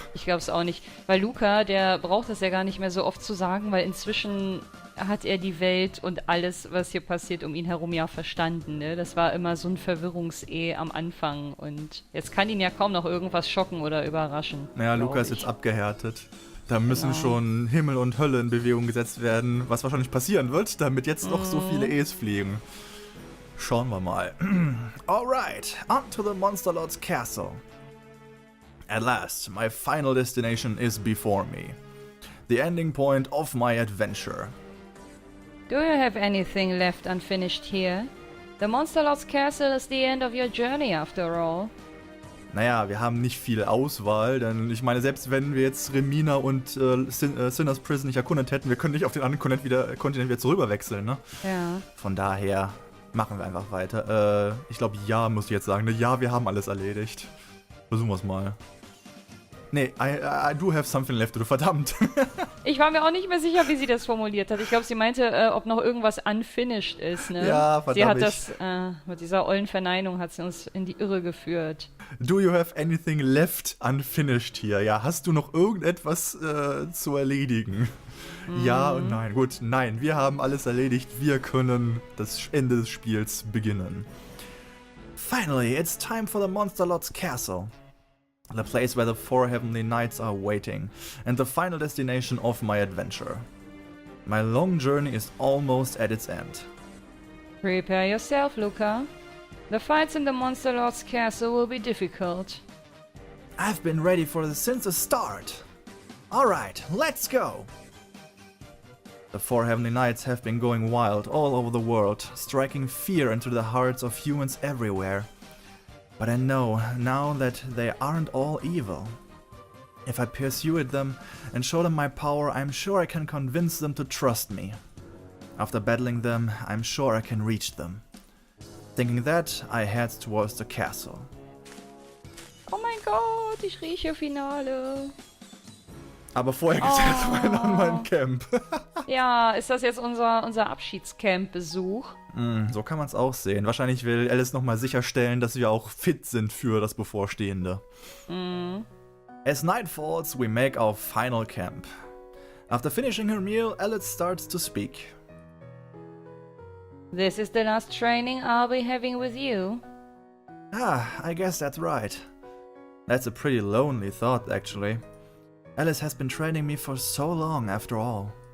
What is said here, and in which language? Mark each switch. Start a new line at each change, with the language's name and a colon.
German: Ich glaube es auch nicht. Weil Luca, der braucht es ja gar nicht mehr so oft zu sagen, weil inzwischen hat er die Welt und alles, was hier passiert, um ihn herum ja verstanden, ne? Das war immer so ein Verwirrungs-E am Anfang. Und jetzt kann ihn ja kaum noch irgendwas schocken oder überraschen. Naja, Luca ist jetzt abgehärtet. Da müssen schon Himmel und Hölle in Bewegung gesetzt werden, was wahrscheinlich passieren wird, damit jetzt noch so viele E's fliegen. Schauen wir mal.
English: Alright, on to the Monster Lord's Castle. At last, my final destination is before me. The ending point of my adventure. Do you have anything left unfinished here? The Monster Lord's Castle is the end of your journey after all.
German: Naja, wir haben nicht viel Auswahl, denn ich meine, selbst wenn wir jetzt Remina und Sinners Prison nicht erkundet hätten, wir können nicht auf den anderen Kontinent wieder zurückwechseln, ne? Ja. Von daher machen wir einfach weiter. Ich glaube, ja, muss ich jetzt sagen, ne? Ja, wir haben alles erledigt. Versuchen wir es mal. Nee,
English: I do have something left,
German: du verdammt. Ich war mir auch nicht mehr sicher, wie sie das formuliert hat. Ich glaube, sie meinte, ob noch irgendwas unfinished ist, ne? Ja, verdammt. Sie hat das, mit dieser ollen Verneinung hat sie uns in die Irre geführt.
English: Do you have anything left unfinished hier?
German: Ja, hast du noch irgendetwas zu erledigen? Ja und nein. Gut, nein, wir haben alles erledigt. Wir können das Ende des Spiels beginnen.
English: Finally, it's time for the Monster Lord's Castle. The place where the 4 heavenly knights are waiting, and the final destination of my adventure. My long journey is almost at its end. Prepare yourself, Luca. The fights in the Monster Lord's Castle will be difficult. I've been ready for this since the start. Alright, let's go! The 4 heavenly knights have been going wild all over the world, striking fear into the hearts of humans everywhere. But I know now that they aren't all evil. If I pursue them and show them my power, I'm sure I can convince them to trust me. After battling them, I'm sure I can reach them. Thinking that, I head towards the castle.
German: Oh mein Gott, ich rieche Finale. Aber vorher geht's erstmal an mein Camp. Ja, ist das jetzt unser Abschiedscamp-Besuch? So kann man es auch sehen. Wahrscheinlich will Alice nochmal sicherstellen, dass wir auch fit sind für das Bevorstehende.
English: As night falls, we make our final camp. After finishing her meal, Alice starts to speak. This is the last training I'll be having with you. Ah, I guess that's right. That's a pretty lonely thought, actually. Alice has been training me for so long, after all.